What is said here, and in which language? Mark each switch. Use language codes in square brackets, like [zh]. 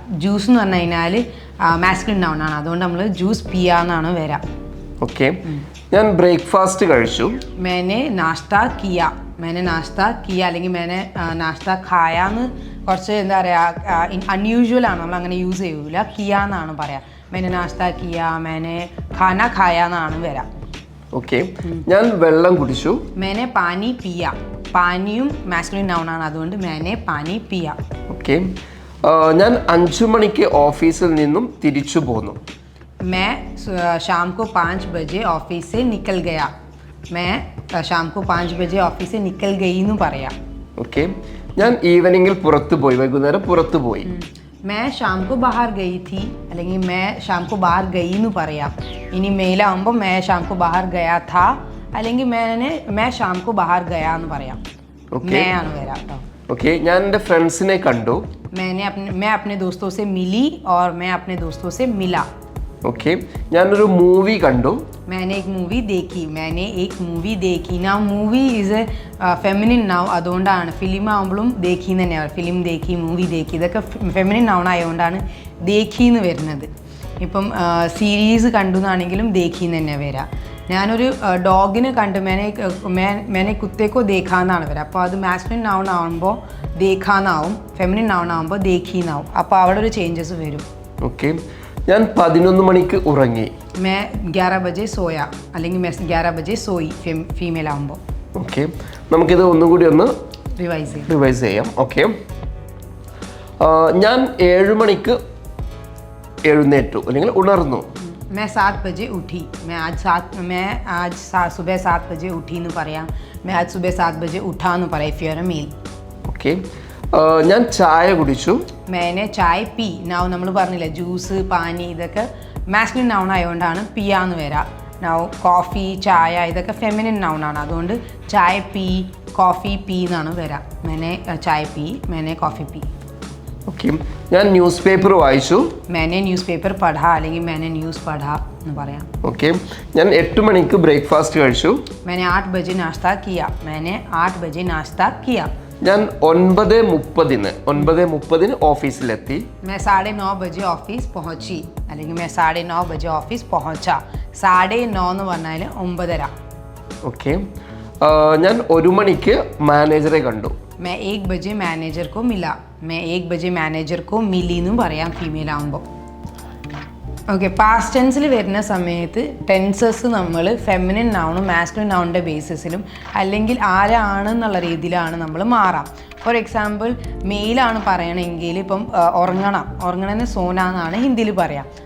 [ml] Juice എന്ന് പറഞ്ഞു കഴിഞ്ഞാൽ മാസ്കുലിൻ നൗൺ ആണ്, അതുകൊണ്ട് നമ്മൾ ജ്യൂസ് പിയ എന്നാണ് വരാം. ഓക്കെ, ഞാൻ ബ്രേക്ക്ഫാസ്റ്റ് കഴിച്ചു. [hi] मैंने नाश्ता किया. मैंने नाश्ता किया [ml] അല്ലെങ്കിൽ [hi] मैंने नाश्ता खाया [ml] എന്ന് കുറച്ച് എന്താ പറയുക, അൺയൂഷ്വൽ ആണ്, നമ്മൾ അങ്ങനെ യൂസ് ചെയ്യൂല. കിയ എന്നാണ് പറയാം. [hi] मैंने नाश्ता किया, मैंने खाना खाया [ml] എന്നാണ് വരാം. ഓക്കെ, ഞാൻ വെള്ളം കുടിച്ചു. [hi] मैंने पानी पिया. [ml] പാനിയും മാസ്കുലിൻ നൗൺ ആണ്, അതുകൊണ്ട് [hi] मैंने पानी पिया. [ml] ഓക്കെ, ഞാൻ 5 മണിക്ക് ഓഫീസിൽ നിന്നും തിരിച്ചു പോന്നു. [hi] मैं शाम को 5 बजे ऑफिस से निकल गया. मैं शाम को 5 बजे ऑफिस से निकल गई [ml] എന്ന് പറയാം. ഓക്കെ, ഞാൻ ഈവനിങ്ങിൽ പുറത്തു പോയി, വൈകുന്നേരം പുറത്തു പോയി. [hi] मैं शाम को बाहर गई थी [ml] അല്ലെങ്കിൽ [hi] मैं शाम को बाहर गई [ml] എന്ന് പറയാം. ഇനി മെയിലാകുമ്പോൾ [hi] मैं शाम को बाहर गया था [ml] അല്ലെങ്കിൽ [hi] मैं शाम को बाहर गया [ml] എന്ന് പറയാം. मैं ആണ് വരാം കേട്ടോ. ഓക്കെ, ഞാൻ എൻ്റെ ഫ്രണ്ട്സിനെ കണ്ടു. [hi] मैं अपने दोस्तों से मिली और मैं अपने दोस्तों से मिला. [ml] ഓക്കെ, ഞാനൊരു മൂവി കണ്ടു. [hi] मैंने एक मूवी देखी. मैंने एक मूवी देखी. [ml] നാ movie is A feminine noun, അതുകൊണ്ടാണ് ഫിലിം ആകുമ്പോഴും ദേഖി എന്ന് തന്നെയാണ്. ഫിലിം ദേഖി, മൂവി ദേഖി, ഇതൊക്കെ ഫെമിനിൻ നൗൺ ആയതുകൊണ്ടാണ് ദേഖി എന്ന് വരുന്നത്. ഇപ്പം സീരീസ് കണ്ടു എന്നാണെങ്കിലും ദേഖി എന്ന് തന്നെ വരാം. ഞാനൊരു ഡോഗിനെ കണ്ടു, [hi] മേനെ കുത്തേക്കോ [ml] ദേഖാന്നാണ് വരാം. അപ്പോൾ അത് മാസ്കുലിൻ നൗൺ ആകുമ്പോൾ ദേഖാന്നാവും, ഫെമിനിൻ നൗൺ ആകുമ്പോൾ ദേഖി എന്നാവും. അപ്പോൾ അവിടെ ഒരു ചേഞ്ചസ് വരും. ഓക്കെ, ഞാൻ 11 മണിക്ക് ഉറങ്ങി. [hi] मैं 11 बजे सोया [ml] അല്ലെങ്കിൽ [hi] मैं 11 बजे सोई [ml] ഫീമെയിൽ ആകുമ്പോൾ. ഓക്കെ, നമുക്കിത് ഒന്നും കൂടി ഒന്ന് റിവൈസ് ചെയ്യാം. ഓക്കെ, ഞാൻ 7 മണിക്ക് എഴുന്നേറ്റു അല്ലെങ്കിൽ ഉണർന്നു. [hi] मैं 7 बजे उठी. मैं आज सुबह 7 बजे उठी [ml] എന്ന് പറയാം. [hi] मैं आज सुबह 7 बजे उठा [ml] എന്ന് പറയാം [en] if you are a male. [ml] Okay, ഞാൻ ചായ കുടിച്ചു. [hi] मैंने चाय पी. [ml] നൗ നമ്മൾ പറഞ്ഞില്ല ജ്യൂസ്, പാനി, ഇതൊക്കെ മാസ്കുലിൻ നൗൺ ആയതുകൊണ്ടാണ് പിയ എന്ന് വരാം. നൗ കോഫി, ചായ ഇതൊക്കെ ഫെമിനിൻ നൗൺ ആണ്, അതുകൊണ്ട് ചായ പി, കോഫി പി എന്നാണ് വരാം. [hi] मैंने ചായ പി, मैंने കോഫി പി. [ml] ഓക്കെ, ഞാൻ ന്യൂസ് പേപ്പർ വായിച്ചു. [hi] मैंने न्यूज़पेपर पढ़ा [ml] അല്ലെങ്കിൽ [hi] मैंने ന്യൂസ് പഠാ [ml] എന്ന് പറയാം. ഓക്കെ, ഞാൻ 8 മണിക്ക് ബ്രേക്ക്ഫാസ്റ്റ് കഴിച്ചു. [hi] मैंने 8 बजे नाश्ता किया. मैंने 8 बजे नाश्ता किया. [ml] ഞാൻ 9:30 ഓഫീസിലെത്തി. [hi] मैं 9:30 बजे ऑफिस पहुंची [ml] അല്ലെങ്കിൽ [hi] मैं 9:30 बजे ऑफिस पहुंचा. [ml] 9:30 എന്ന് പറഞ്ഞാൽ 9:30. ഓക്കെ, ഞാൻ 1 മണിക്ക് മാനേജറെ കണ്ടു. [hi] मैं 1 बजे मैनेजर को मिला. मैं 1 बजे मैनेजर को मिली [ml] എന്ന് പറയാം ഫീമെയിൽ ആകുമ്പോൾ. ഓക്കെ, പാസ്റ്റ് ടെൻസിൽ വരുന്ന സമയത്ത് ടെൻസസ് നമ്മൾ ഫെമിനിൻ നൗണും മാസ്കുലിൻ നൗണിൻ്റെ ബേസിസിലും അല്ലെങ്കിൽ ആരാണെന്നുള്ള രീതിയിലാണ് നമ്മൾ മാറാം. ഫോർ എക്സാമ്പിൾ മെയിലാണ് പറയണമെങ്കിൽ ഇപ്പം ഉറങ്ങണന് സോന എന്നാണ് ഹിന്ദിയിൽ പറയാം.